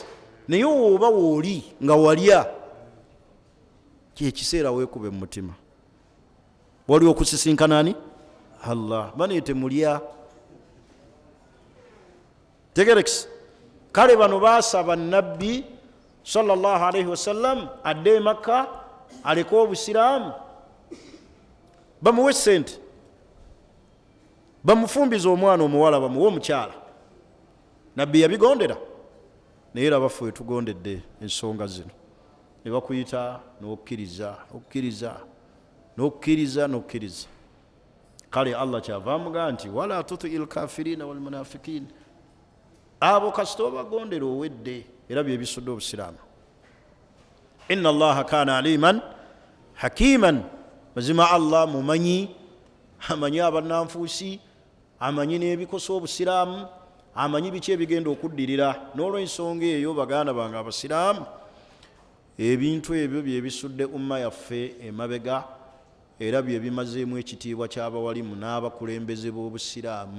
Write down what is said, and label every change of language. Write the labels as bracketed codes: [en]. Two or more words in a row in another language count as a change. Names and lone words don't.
[lg] Naye oba wooli nga walya, kyekiseera weekube mu mutima, wali okusisinkana ani? Allah. Baneete mulya. Tegerekisa. Kale bano baasaba nabbi [ar] صلى الله عليه وسلم [lg] adde e Makka aleke obusiraamu, bamuwe sente, bamufumbiza omwana omuwala, bamuwe omukyala. Nabbi yabigondera, naye laba ffe tugondedde ensonga zino, ne bakuyita n'okkiriza, n'okkiriza. Kale Allah kyava amugaa nti [ar] ولا تطع الكافرين والمنافقين, [lg] abo kasita obagondera owedde, era bye bisudde obusiraamu. [ar] إن الله كان عليما حكيما, [lg] mazima Allah mumanyi, amanyi abannanfuusi, amanyi n'ebikosa obusiraamu, amanyi biki ebigenda okuddirira. N'olwensonga eyo baganda bange abasiraamu, ebintu ebyo byebisudde umma yaffe emabega, era bye bimazeemu ekitiibwa ky'abawalimu n'abakulembeze b'obusiraamu.